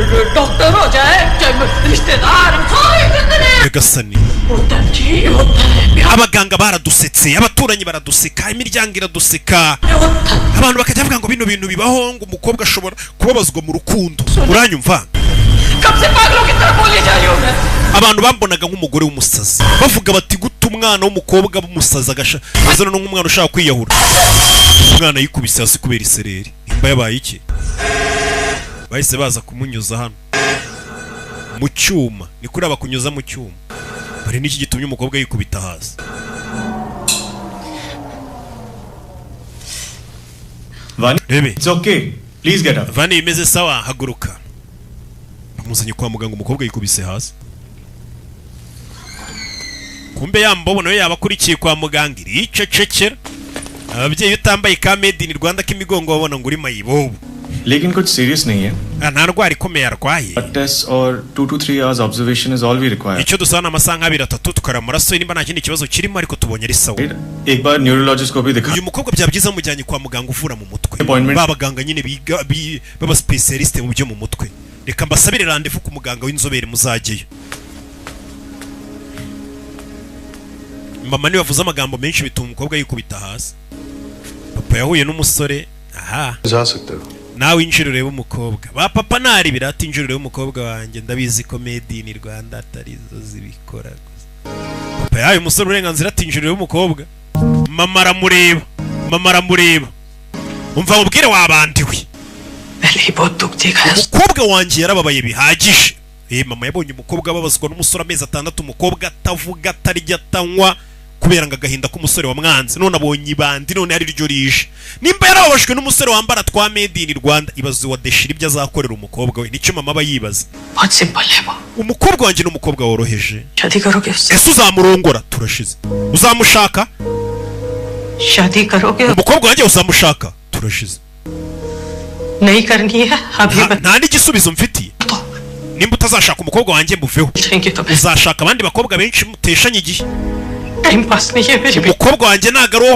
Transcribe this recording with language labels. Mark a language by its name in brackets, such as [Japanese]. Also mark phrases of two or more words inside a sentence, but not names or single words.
[Kinyarwanda] Gasani abaganga baradusetse abaturanyi baraduseka imiryango iraduseka abantu bakajya bavuga ngo bino bintu bibaho ngo umukobwa ashobora kubabazwa mu rukundo uranyumva [Hindi] कब से पागलों की तरह बोली जा रही हो मैं [Kinyarwanda] abantu bambonaga nk'umugore w'umusazi bavuga bati guta umwana w'umukobwa w'umusazi azana n'umwana ushaka kwiyahura umwana yikubise hasi kubera isereri imba yabaye iki bahise baza kumunyuza hano mu cyuma ni kuri abakunyuza mu cyuma bari n'iki gitumye umukobwa yikubita hasi [English] Vani, it's okay. Please get up. [Kinyarwanda] Vani imeze sawa haguruka bamuzanye kwa muganga umukobwa yikubise hasi kumbe yambobo nawe yabakurikiye kwa muganga iricecekera ababyeyi utambaye ka [English] made in Rwanda [Kinyarwanda] k'imigongo babona ngo uri mayibobo [Hindi] लेकिन कुछ serious नहीं है [Kinyarwanda] nta ndwara ikomeye arwaye [English] blood test or 2 to 3 hours observation is all we require [Kinyarwanda] icyo dusana amasaha 2-3 tukara amaraso nimba nta kindi kibazo kirimo ariko tubonye ari sawa [Hindi] एक बार neurologist को भी दिखा [Kinyarwanda] uyu mukobwa byabyiza mujyanye kwa muganga uvura mu mutwe babaganga nyine biga baba specialist mu byo mu mutwe reka mbasabire randevu ku muganga w'inzobere muzageyo mama ni bavuze amagambo menshi bituma umukobwa yikubita hasi papa yahuye n'umusore aha [Hindi] जा सकते हो [Kinyarwanda] nawe injiro ureba umukobwa ba papa nari birati injiro ureba umukobwa wanjye ndabizi ko [English] made in Rwanda [Kinyarwanda] atari zo zibikora gusa papa yahaye umusore uburenganzira ati injiro ureba umukobwa mama aramureba umva mubwire wabandiwe umukobwa wanjye yarababaye bihagije mama yabonye umukobwa ababazwa n'umusore amezi 6 umukobwa atavuga atarya atanywa kubera ngo agahinda k'umusore wa mwanzi none abonye ibandi none ari ryo rije nimba yarababajwe n'umusore wambara twa [English] made in Rwanda [Kinyarwanda] ibaze wa deshira ibyo azakorera umukobwa we nicyo mama bayibaza umukobwa wanjye n'umukobwa woroheje ese uzamurongora turashize uzamushaka umukobwa wanjye uzamushaka turashize nta n'igisubizo mfitiye nimba utazashaka umukobwa wanjye muveho uzashaka abandi bakobwa benshi muteshanye igihe umukobwa wanjye ntago ari uwo